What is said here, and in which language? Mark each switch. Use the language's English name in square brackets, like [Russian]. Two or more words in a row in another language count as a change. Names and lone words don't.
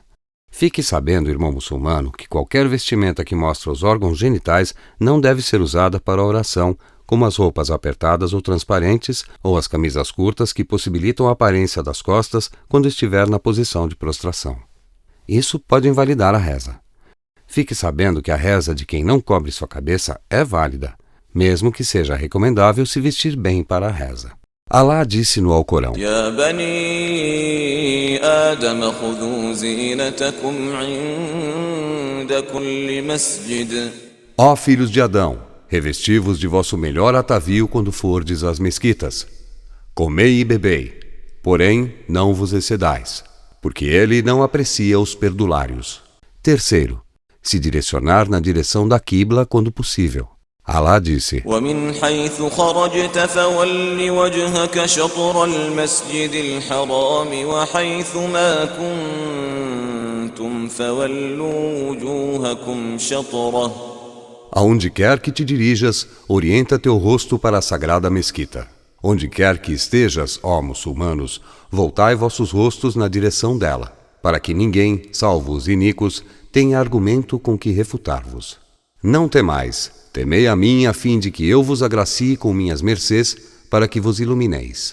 [Portuguese] Fique sabendo, irmão muçulmano, que qualquer vestimenta que mostre os órgãos genitais não deve ser usada para a oração, como as roupas apertadas ou transparentes ou as camisas curtas que possibilitam a aparência das costas quando estiver na posição de prostração. Isso pode invalidar a reza. Fique sabendo que a reza de quem não cobre sua cabeça é válida, mesmo que seja recomendável se vestir bem para a reza. Alá disse no Alcorão: [Arabic] يا بني آدم خذوا زينتكم عند كل مسجد. [Portuguese] Ó filhos de Adão, revesti-vos de vosso melhor atavio quando fordes às mesquitas. Comei e bebei, porém não vos excedais, porque ele não aprecia os perdulários. Terceiro, se direcionar na direção da quibla quando possível. Alá disse: [Arabic] ومن حيث خرجت فول وجهك شطر المسجد الحرام وحيث ما كنتم فولوا وجوهكم شطره. [Portuguese] Aonde quer que te dirijas, orienta teu rosto para a sagrada mesquita. Onde quer que estejas, ó muçulmanos, voltai vossos rostos na direção dela, para que ninguém, salvo os iníquos, tenha argumento com que refutar-vos. Não temais, temei a mim a fim de que eu vos agracie com minhas mercês, para que vos ilumineis.